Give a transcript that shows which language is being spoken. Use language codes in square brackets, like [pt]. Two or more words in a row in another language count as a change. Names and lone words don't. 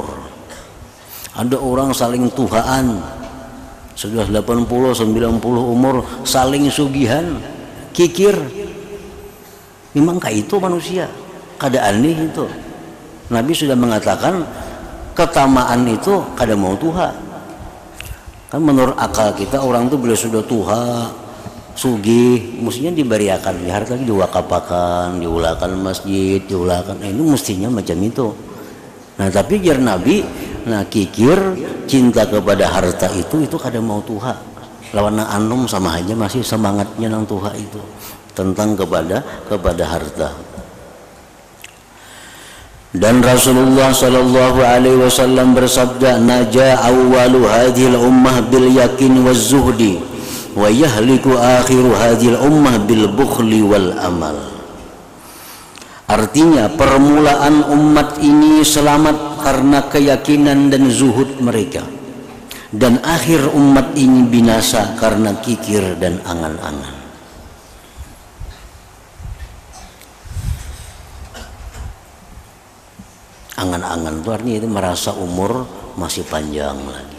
[bjn] Ada orang saling tuhaan, sudah 80-90 umur, saling sugihan, kikir. Memang kayak itu manusia, kada aneh itu. Nabi sudah mengatakan ketamaan itu kada mau tuha. Kan menurut akal kita, orang itu bila sudah tuha, sugih, mestinya diberiakan harta, diwakapakan, diulakan masjid, diulakan. [id] Ini mestinya macam itu. [bjn] Nah tapi jar Nabi, nah kikir cinta kepada harta itu kada mau tuha. Lawan anum sama aja, masih semangatnya nang tuha itu tentang kepada harta. [id] Dan Rasulullah [ar] صلى الله عليه وسلم [id] bersabda, [ar] نجا أول هذه الأمة باليقين والزهد ويهلك آخر هذه الأمة بالبخل والأمل. [id] Artinya permulaan umat ini selamat karena keyakinan dan zuhud mereka, dan akhir umat ini binasa karena kikir dan angan-angan. Angan-angan itu artinya itu merasa umur masih panjang lagi.